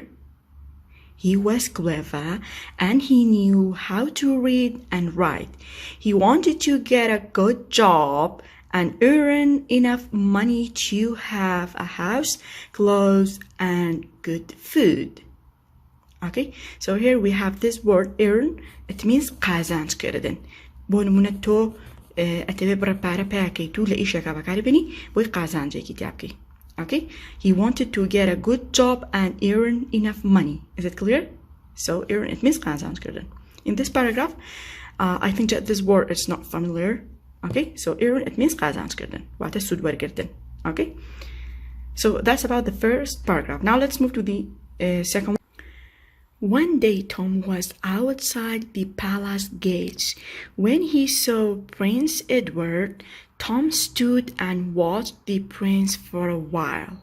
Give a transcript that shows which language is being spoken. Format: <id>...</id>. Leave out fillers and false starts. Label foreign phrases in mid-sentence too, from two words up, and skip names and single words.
<en>He was clever and he knew how to read and write. He wanted to get a good job and earn enough money to have a house, clothes, and good food. Okay, so here we have this word earn. It means</en> <ckb>قازانج کردن. بۆ نمونە تۆ ئەتەوێ بڕە پارە پێکەی تو لە ئیشێکا بەکاری بنی بۆی قازانجێکی تیا بکەی.</ckb> <en>Okay, he wanted to get a good job and earn enough money. Is it clear? So earn, it means</en> <ckb>قازانج کردن.</ckb> <en>In this paragraph, I think that this word is not familiar. Okay, so earn, it means</en> <ckb>قازانج کردن. واتە سود وەرگرتن.</ckb> <en>Okay, so that's about the first paragraph. Now let's move to the second one. One day Tom was outside the palace gates. When he saw Prince Edward, Tom stood and watched the prince for a while.</en>